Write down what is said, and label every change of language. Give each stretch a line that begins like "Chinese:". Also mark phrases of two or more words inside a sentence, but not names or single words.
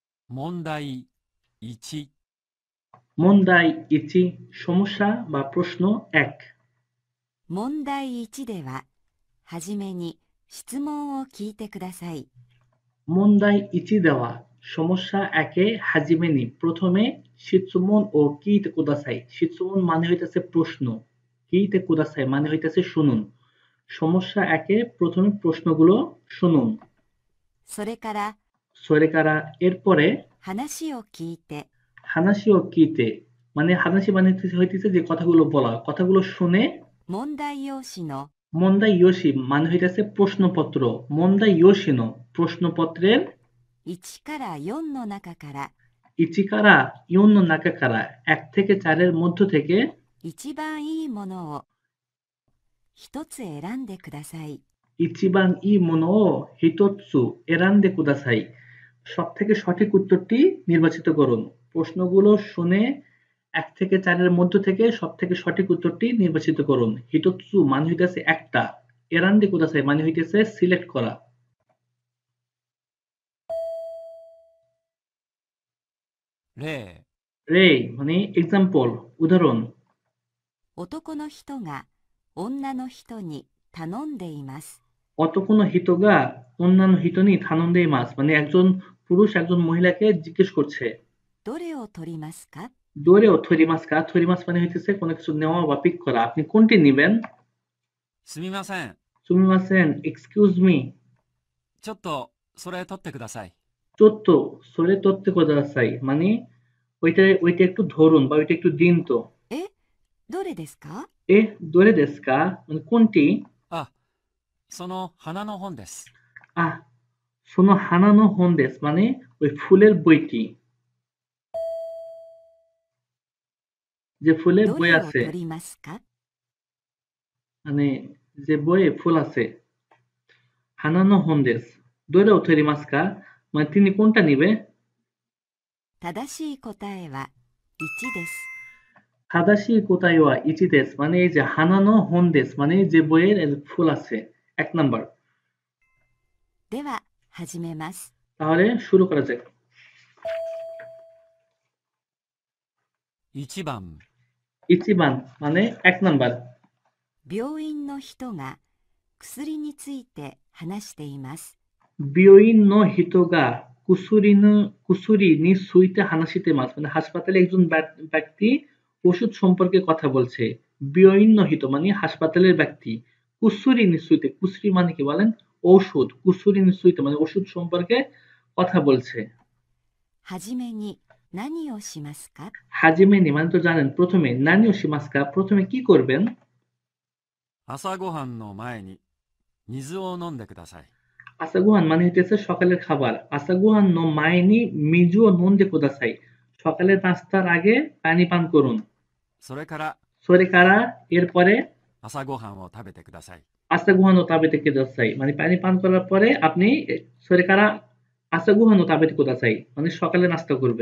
Japanese: 問題1、問題1
Bangla: সমস্যা বা প্রশ্ন 1।
Japanese: 問題1では、はじめに質問を聞いてください。問題1では
Bangla: সমস্যা 1-এ হাজিমেনি প্রথমে
Japanese: 質問を聞いてください.
Bangla: শিৎসুমন মানে হইতেছে প্রশ্ন,
Japanese: 聞いてください
Bangla: মানে হইতেছে শুনুন। সমস্যা 1-এ প্রথমে প্রশ্নগুলো শুনুন।
Japanese: それから、
Bangla: সরেকারা এরপরে
Japanese: 話を聞いて、話を聞いて
Bangla: মানে হানাসি মানে হইতেছে যে কথাগুলো বলা, কথাগুলো শুনে
Japanese: 問題用紙の問題用紙
Bangla: মানে হইতেছে প্রশ্নপত্র,
Japanese: 問題用紙の
Bangla: প্রশ্নপত্রের
Japanese: 1 から4の中から 1から4の中から
Bangla: 1 থেকে 4-এর মধ্য থেকে
Japanese: 一番いいものを一つ選んでください。一番いいものを一つ選んでください
Bangla: সব থেকে সঠিক উত্তরটি নির্বাচিত করুন। প্রশ্নগুলো শুনে 1 থেকে 4-এর মধ্য থেকে সব থেকে সঠিক উত্তরটি নির্বাচিত করুন। হিতোৎসু মানে হইতেছে একটা,
Japanese: 選んでください
Bangla: মানে হইতেছে সিলেক্ট করা।
Japanese: 例、
Bangla: রে মানে এক্সাম্পল, উদাহরণ।
Japanese: 男の人が女の人に頼んでいます。男の人が女の人に頼んでいます
Bangla: মানে একজন পুরুষ একজন মহিলাকে জিজ্ঞেস করছে।
Japanese: どれを取りますか？どれを取りますか,
Bangla: থরিমাস মানে হইতেছে কোনো কিছু নেওয়া বা পিক করা, আপনি কোনটি নেবেন?
Japanese: すみません。
English: সুমিমাসেন excuse me
Japanese: ちょっと、それ取ってください。ちょっとそれ取ってください
Bangla: মানে ওইটা একটু ধরুন বা ওইটা একটু দিন তো।
Japanese: え、どれですか？えどれですか
Bangla: মানে কোনটি?
Japanese: あ、その花の本です。あその花の本です
Bangla: মানে ওই ফুলের বইটি, যে ফুলের
Japanese: ど
Bangla: বই
Japanese: れを
Bangla: আছে
Japanese: 取りますか？
Bangla: মানে যে বইয়ে ফুল আছে।
Japanese: 花の本ですどれを取りますか
Bangla: মানে তিনি কোনটা নিবে?
Japanese: 正しい答えは1です。正しい答えは1です
Bangla: মানে এই যে
Japanese: 花の本です
Bangla: মানে যে বইয়ের ফুল আছে, 1 নাম্বার।
Japanese: では、始めます。
Bangla: তাহলে শুরু করা যাক।
Japanese: 1番、
Bangla: ইচিবান মানে 1 নাম্বার।
Japanese: 病院の人が薬について話しています。病院の人が薬について話しています
Bangla: মানে হাসপাতালে একজন ব্যক্তি ওষুধ সম্পর্কে কথা বলছে।
Japanese: 病院の人
Bangla: মানে হাসপাতালের ব্যক্তি।
Japanese: 薬について,
Bangla: কুসুরি মানে কি বলেন? ঔষধ।
Japanese: 薬について
Bangla: মানে ওষুধ সম্পর্কে কথা বলছে।
Japanese: はじめに何をしますか？
Bangla: হাজিমেনি মানে তো জানেন প্রথমে,
Japanese: 何をしますか
Bangla: প্রথমে কি করবেন?
Japanese: 朝ごはんの前に水を飲んでください。
Bangla: আসাগুহান মানে হইতেছে সকালের খাবার।
Japanese: 朝ごはんの前に水を飲んでください
Bangla: সকালের নাস্তার আগে পানি পান করুন।
Japanese: それから
Bangla: সরেকারা এরপরে
Japanese: 朝ごはんを食べてください。朝ごはんを食べてください
Bangla: মানে পানি পান করার পরে আপনি
Japanese: それから朝ごはんを食べてください
Bangla: মানে সকালে নাস্তা করবেন।